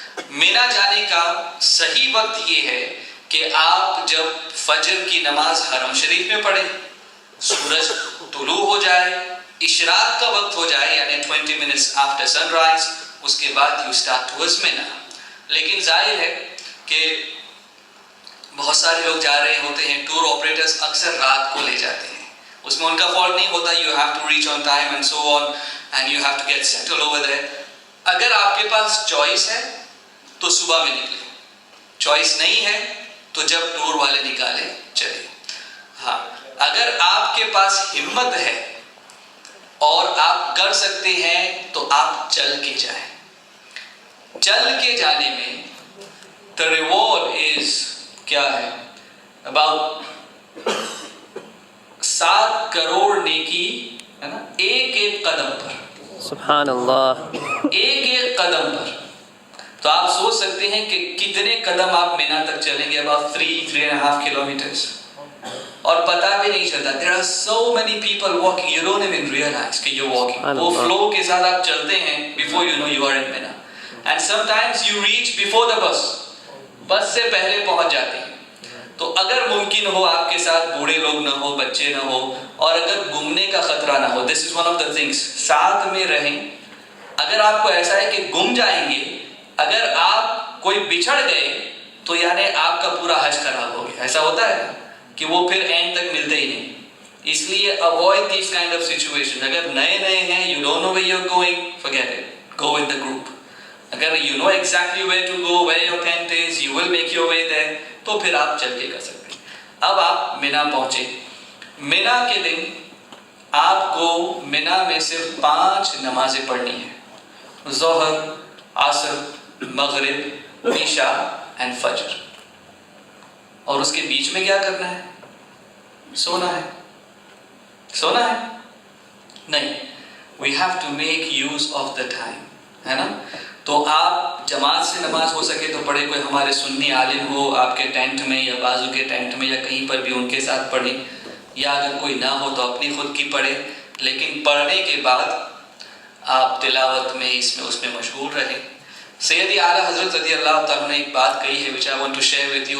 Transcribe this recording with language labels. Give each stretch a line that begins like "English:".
Urdu: مینا جانے کا صحیح وقت یہ ہے کہ آپ جب فجر کی نماز حرم شریف میں پڑھیں, سورج طلوع ہو جائے, اشراق کا وقت ہو جائے یعنی
English: 20 minutes after sunrise,
Urdu: اس کے بعد
English: you start towards
Urdu: مینا. لیکن ظاہر ہے کہ بہت سارے لوگ جا رہے ہوتے ہیں, ٹور آپریٹرز اکثر رات کو لے جاتے ہیں, اس میں ان کا فالٹ نہیں ہوتا.
English: you have to reach on time and so on and you have to get settled over there.
Urdu: اگر آپ کے پاس چوائس ہے تو صبح میں نکلے, چوائس نہیں ہے تو جب ٹور والے نکالے چلے. ہاں, اگر آپ کے پاس ہمت ہے اور آپ کر سکتے ہیں تو آپ چل کے جائیں. چل کے جانے میں
English: the reward is
Urdu: کیا ہے, about 7 کروڑ نیکی, ہے نا, ایک قدم پر. سبحان اللہ. ایک قدم پر. تو آپ سوچ سکتے ہیں کہ کتنے قدم آپ مینا تک چلیں گے,
English: about 3.5 kilometers,
Urdu: اور پتہ بھی نہیں چلتا.
English: there are so many people walking, you don't even realize کہ you're walking.
Urdu: وہ فلو کے ساتھ آپ چلتے ہیں,
English: before you know you are in Mina. and sometimes you reach before the bus,
Urdu: بس سے پہلے پہنچ جاتے ہیں. تو اگر ممکن ہو آپ کے ساتھ بوڑھے لوگ نہ ہو, بچے نہ ہو, اور اگر گمنے کا خطرہ نہ ہو,
English: this is one of the things,
Urdu: ساتھ میں رہیں. اگر آپ کو ایسا ہے کہ گم جائیں گے, اگر آپ کوئی بچھڑ گئے تو یعنی آپ کا پورا حج خراب ہو گیا. ایسا ہوتا ہے کہ وہ پھر اینڈ تک ملتے ہی نہیں. اس لیے
English: avoid these kind of situations.
Urdu: اگر نئے ہیں,
English: you don't know where you're going, forget it, go with the group. اگر you know exactly where to go, where your tent is, you will make your way there,
Urdu: تو پھر آپ چل کے کر سکتے ہیں. اب آپ مینا پہنچے. مینا کے دن آپ کو مینا میں صرف 5 نمازیں پڑھنی ہیں, ظہر, عصر, مغرب, عشاء اینڈ فجر. اور اس کے بیچ میں کیا کرنا ہے؟ سونا ہے. سونا ہے نہیں,
English: we have to make use of the time,
Urdu: ہے نا. تو آپ جماعت سے نماز ہو سکے تو پڑھے, کوئی ہمارے سنی عالم ہو آپ کے ٹینٹ میں یا بازو کے ٹینٹ میں یا کہیں پر بھی, ان کے ساتھ پڑھیں. یا اگر کوئی نہ ہو تو اپنی خود کی پڑھے، لیکن پڑھنے کے بعد آپ تلاوت میں اس میں مشغول رہیں۔ سیدی اعلیٰ حضرت رضی اللہ تعالیٰ نے ایک بات کہی ہے
English: which I want to share with you.